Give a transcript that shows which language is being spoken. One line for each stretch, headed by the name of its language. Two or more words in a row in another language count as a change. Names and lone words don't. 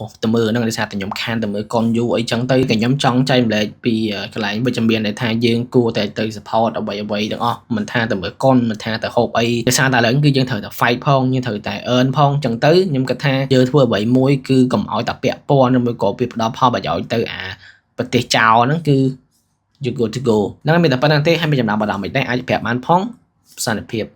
Khmer: ទៅមើលហ្នឹងដោយសារតែខ្ញុំខានទៅមើលកុនយូរអីចឹងទៅតែខ្ញុំចង់ចែកម្លែកពីកន្លែងវិជ្ជមានដែលថាយើងគួរតែទៅ support អ្វីទាំងអស់មិនថាទៅមើលកុនមិនថាទៅហូបអីដោយសារតែឥឡូវគឺយើងត្រូវតែ fight ផងយើងត្រូវតែ earn ផងចឹងទៅខ្ញុំគិតថាយើងធ្វើអ្វីមួយគឺកុំឲ្យតែពាក់ព័ន្ធឬមួយក៏វាផ្ដល់ផលប្រយោជន៍ទៅអាប្រទេសចោលហ្នឹងគឺ
English: you good to go
Khmer: ហ្នឹងមានតែប៉ុណ្្នឹងទេហើយមានចំណាំបដាមិនដែរអាចប្រាប់បានផងសន្តិភាព